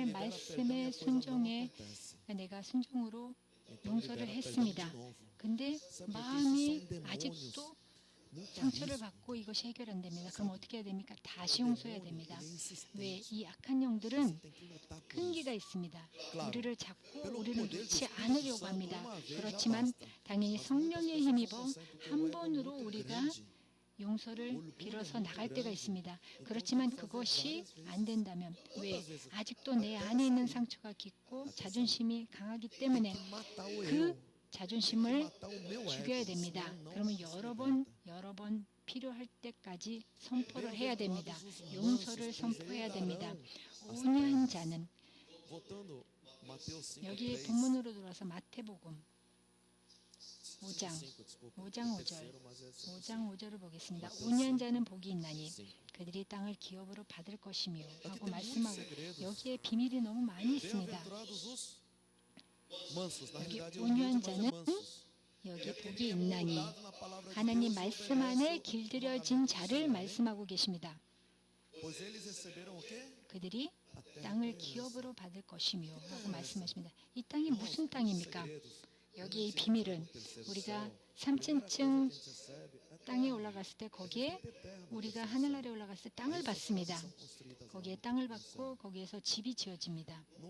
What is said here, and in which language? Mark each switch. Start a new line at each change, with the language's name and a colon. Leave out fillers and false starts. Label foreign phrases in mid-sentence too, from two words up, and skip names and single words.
Portuguese: você libera
Korean: 말씀에
Portuguese: perdão e a coisa não
Korean: 순종에
Portuguese: acontece.
Korean: 내가 순종으로
Portuguese: Então,
Korean: 용서를
Portuguese: libera perdão
Korean: 했습니다.
Portuguese: de novo.
Korean: 근데
Portuguese: Sabe por que
Korean: 마음이
Portuguese: isso são demônios?
Korean: 아직도
Portuguese: Muita
Korean: 상처를
Portuguese: risco.
Korean: 받고 이것이 해결 안 됩니다. 그럼 어떻게 해야 됩니까? 다시 용서해야
Portuguese: Demônio,
Korean: 됩니다.
Portuguese: ele é insistente.
Korean: 왜? 이 악한 영들은
Portuguese: Você tem que lutar por isso.
Korean: 끈기가 있습니다.
Portuguese: Claro,
Korean: 우리를 잡고
Portuguese: pelo
Korean: 우리를
Portuguese: poder do
Korean: 놓지
Portuguese: Espírito
Korean: 않으려고
Portuguese: Santo,
Korean: 합니다.
Portuguese: uma vez já
Korean: 그렇지만
Portuguese: basta.
Korean: 당연히
Portuguese: Mas muitas
Korean: 성령에
Portuguese: pessoas
Korean: 힘입어
Portuguese: não conseguem porque o
Korean: 한
Portuguese: ego é
Korean: 번으로
Portuguese: muito
Korean: 우리가
Portuguese: grande.
Korean: 용서를 빌어서 나갈 때가 있습니다.
Portuguese: então
Korean: 그렇지만
Portuguese: tem que fazer
Korean: 그것이
Portuguese: várias vezes.
Korean: 안 된다면 왜?
Portuguese: Quantas vezes?
Korean: 아직도 내 안에 있는 상처가 깊고 자존심이 강하기
Portuguese: Tem
Korean: 때문에
Portuguese: que matar o
Korean: 그
Portuguese: eu. Tem que
Korean: 자존심을
Portuguese: matar o meu
Korean: 죽여야
Portuguese: ego,
Korean: 됩니다.
Portuguese: senão não
Korean: 그러면
Portuguese: se
Korean: 여러
Portuguese: liberta.
Korean: 번 필요할 때까지 선포를 해야 됩니다.
Portuguese: Bem-aventurados os
Korean: 용서를
Portuguese: mansos,
Korean: 선포해야
Portuguese: pois
Korean: 됩니다.
Portuguese: herdarão as
Korean: 온유한
Portuguese: terras.
Korean: 자는
Portuguese: Voltando, Mateus 5,
Korean: 여기
Portuguese: 3.
Korean: 본문으로 들어와서 마태복음 5장
Portuguese: 5, desculpa.
Korean: 5장 5절
Portuguese: Terceiro, mas é assim.
Korean: 5장 5절을 보겠습니다. 마태오 온유한 5, 자는 복이 있나니 5. 그들이 땅을 기업으로 받을 것이며
Portuguese: Aqui
Korean: 하고
Portuguese: tem muitos
Korean: 말씀하고
Portuguese: segredos.
Korean: 여기에 비밀이 너무 많이 있습니다.
Portuguese: Bem-aventurados os mansos. Na
Korean: 여기
Portuguese: realidade,
Korean: 온유한
Portuguese: humilde, mas é
Korean: 자는
Portuguese: mansos.
Korean: 여기
Portuguese: É aquele
Korean: 복이
Portuguese: que é
Korean: 있나니
Portuguese: moldado na palavra de
Korean: 하나님
Portuguese: Deus e
Korean: 말씀 안에
Portuguese: obedece o
Korean: 길들여진
Portuguese: mandamento do
Korean: 자를
Portuguese: Senhor.
Korean: 말씀하고 계십니다.
Portuguese: Pois eles receberam o quê?
Korean: 그들이
Portuguese: A terra
Korean: 땅을
Portuguese: por herança.
Korean: 기업으로 받을 것이며 하고 말씀하십니다. 이 땅이 무슨 땅입니까?
Portuguese: Segredos.
Korean: 여기 이 비밀은 우리가 3층 땅에 올라갔을 때 거기에 우리가 하늘나라에 올라갔을 때 땅을 받습니다. 거기에 땅을 받고 거기에서 집이 지어집니다.